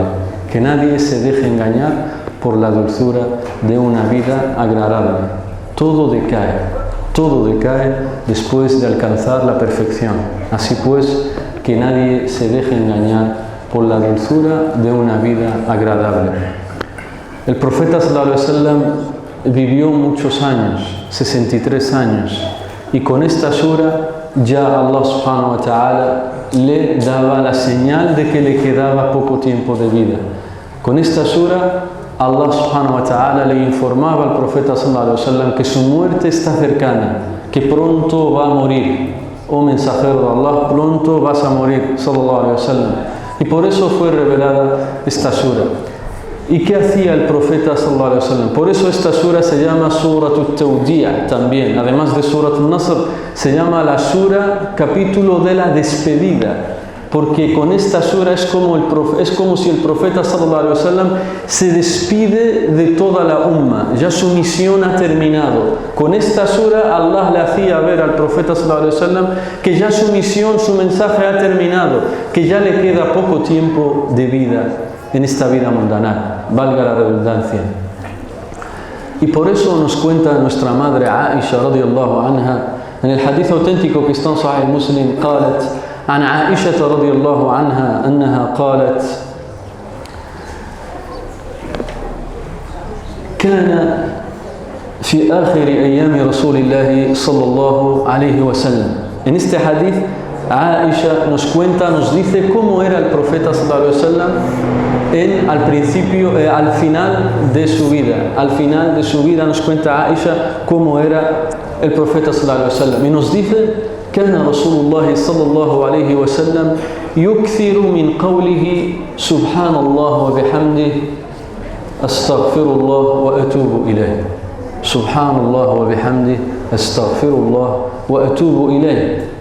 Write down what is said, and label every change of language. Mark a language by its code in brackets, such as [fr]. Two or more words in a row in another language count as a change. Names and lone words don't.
[es] Que nadie se deje engañar por la dulzura de una vida agradable. Todo decae después de alcanzar la perfección. Así pues, que nadie se deje engañar por la dulzura de una vida agradable. El profeta [ar] صلى الله عليه وسلم [es] vivió muchos años, 63 años, y con esta sura ya [ar] الله سبحانه وتعالى [es] le daba la señal de que le quedaba poco tiempo de vida. Con esta sura [ar] الله سبحانه وتعالى [es] le informaba al profeta [ar] صلى الله عليه وسلم [es] que su muerte está cercana, que pronto va a morir. Oh mensajero de Allah, pronto vas a morir, [ar] صلى الله عليه وسلم. [es] Y por eso fue revelada esta sura. ¿Y qué hacía el profeta [ar] صلى الله عليه وسلم? [es] Por eso esta sura se llama Surat al-Tawdi'a también. Además de Surat al-Nasr, se llama la sura capítulo de la despedida. porque con esta sura es como si el profeta [ar] صلى الله عليه وسلم [es] se despide de toda la umma, ya su misión ha terminado. Con esta sura Allah le hacía ver al profeta [ar] صلى الله عليه وسلم [es] que ya su misión, su mensaje ha terminado, que ya le queda poco tiempo de vida en esta vida mundana, valga la redundancia. Y por eso nos cuenta nuestra madre Aisha [ar] رضي الله عنها [es] en el hadith auténtico que está en Sahih Muslim, [ar] قالت عن عائشة رضي الله عنها أنها قالت كان في آخر أيام رسول الله صلى الله عليه وسلم. [es] En este hadith Aisha nos cuenta, nos dice cómo era el profeta [ar] صلى الله عليه وسلم [es] al principio, al final de su vida. Al final de su vida nos cuenta Aisha cómo era el profeta [ar] صلى الله عليه وسلم [es] y nos dice: [ar] كان رسول الله صلى الله عليه وسلم يكثر من قوله سبحان الله وبحمده أستغفر الله وأتوب إليه. سبحان الله وبحمده أستغفر الله وأتوب إليه.